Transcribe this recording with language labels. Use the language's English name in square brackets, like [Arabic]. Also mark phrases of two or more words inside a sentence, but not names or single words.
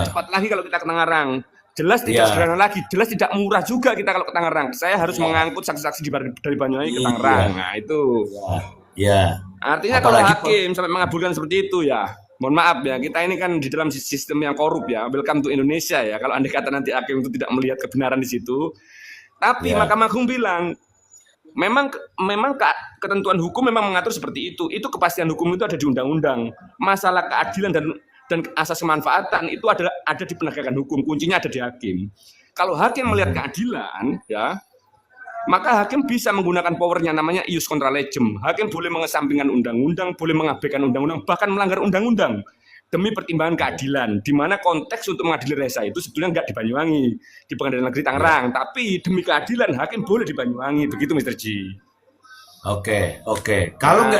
[Indonesian] tidak cepat lagi kalau kita ke Tangerang. Jelas tidak ya, sederhana lagi. Jelas tidak murah juga kita kalau ke Tangerang. Saya harus ya, mengangkut saksi-saksi dari Banyuwangi ke iya, Tangerang. Nah itu. ya. Artinya kalau Apalagi hakim sampai mengabulkan seperti itu ya, mohon maaf ya, kita ini kan di dalam sistem yang korup ya. [English] Welcome to Indonesia ya. [Indonesian] Kalau andai kata nanti hakim itu tidak melihat kebenaran di situ, tapi ya, Mahkamah Agung bilang memang ketentuan hukum memang mengatur seperti itu. Itu kepastian hukum itu ada di undang-undang. Masalah keadilan dan asas kemanfaatan itu ada di penegakan hukum. Kuncinya ada di hakim. Kalau hakim melihat keadilan, ya, maka hakim bisa menggunakan powernya namanya [Latin] ius contra legem. [Indonesian] Hakim boleh mengesampingkan undang-undang, boleh mengabaikan undang-undang, bahkan melanggar undang-undang demi pertimbangan keadilan. Di mana konteks untuk mengadili Resa itu sebetulnya nggak di Banyuwangi, di Pengadilan Negeri Tangerang, tapi demi keadilan hakim boleh di Banyuwangi. Begitu, Mr. G. oke, oke. Kalau nggak